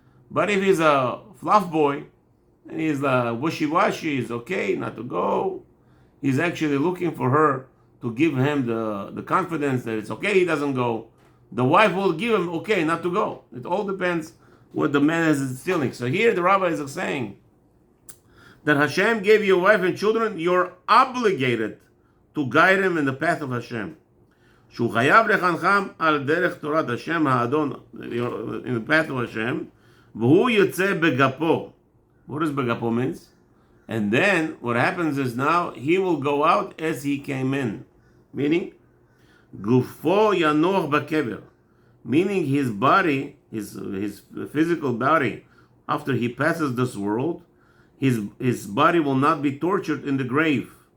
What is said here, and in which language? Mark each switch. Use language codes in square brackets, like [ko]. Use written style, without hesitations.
[en] But if he's a fluff boy and he's wishy-washy, he's okay not to go, he's actually looking for her to give him the confidence that it's okay he doesn't go. The wife will give him okay not to go. It all depends what the man is instilling. So here the rabbi is saying that Hashem gave you a wife and children, you're obligated to guide him in the path of Hashem. [he] שהוא חייב לחנכם על דרך תורת השם האדון, [en] in the path of Hashem, [he] והוא יוצא בגפו. [en] What does begapo means? And then what happens is now he will go out as he came in. Meaning, [he] gufo yanuach bakever. [en] Meaning his body, his physical body, after he passes this world, his body will not be tortured in the grave.